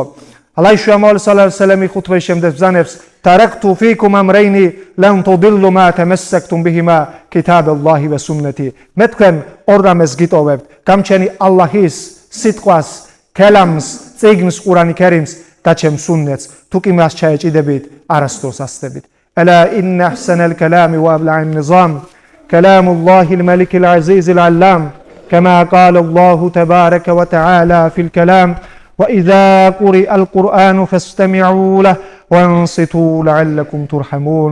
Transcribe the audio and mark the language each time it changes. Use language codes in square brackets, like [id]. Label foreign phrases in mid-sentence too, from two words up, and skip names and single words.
[ka] ალლაჰის შუამავალი [ar] صلى الله عليه وسلم [ka] ხუთბის შემდეგ ბრძანებს: [ar] „تركت فيكم أمرين لن تضلوا ما تمسكتم بهما كتاب الله وسنتي“. [ka] მე თქვენ ორ რამეს გიტოვებთ: გამჩენი ალლაჰის სიტყვას, კელამს, წიგნს, ყურანი კერიმს და ჩემს სუნნეტს. თუ კი მას ჩაეჭიდებით, არასდროს ასწდებით. [ar] ألا إن أحسن الكلام وأبلع النظام كلام الله الملك العزيز العلام كما قال الله تبارك وتعالى في الكلام وإذا قرئ القرآن فاستمعوا له وانصتوا لعلكم ترحمون.